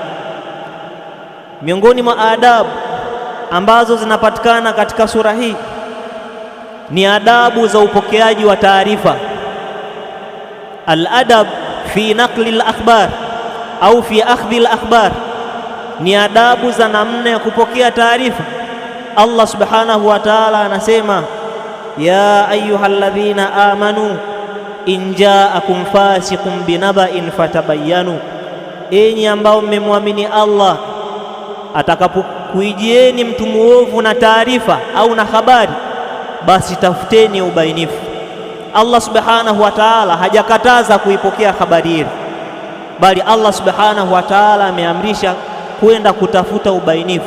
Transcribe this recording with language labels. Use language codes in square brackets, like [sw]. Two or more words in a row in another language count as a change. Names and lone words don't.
[sw] Miongoni mwa adabu ambazo zinapatikana katika sura hii ni adabu za upokeaji wa taarifa. [ar] الأدب في نقل الأخبار أو في أخذ الأخبار, [sw] ni adabu za namna ya kupokea taarifa. [ar] الله سبحانه وتعالى anasema, يا أيها الذين آمنوا إن جاءكم فاسق بنبإ فتبينوا, [sw] enyi ambao mmemwamini Allah, atakapokuijieni mtu muovu na taarifa au na habari, basi tafuteni ubainifu. [ar] الله سبحانه وتعالى [sw] hajakataza kuipokea habari hii, bali [ar] الله سبحانه وتعالى [sw] ameamrisha kwenda kutafuta ubainifu.